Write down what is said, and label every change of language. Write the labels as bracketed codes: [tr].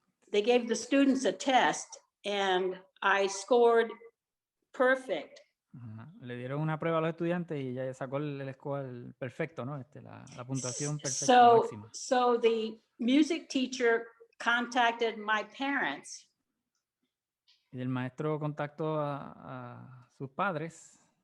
[en] They gave the students a test, and I scored perfect. [es] Le dieron una prueba a los estudiantes y ella sacó el score perfecto, ¿no? La puntuación perfecta, máxima. [en] So the music teacher contacted my parents. [es] Y el maestro contactó a sus padres.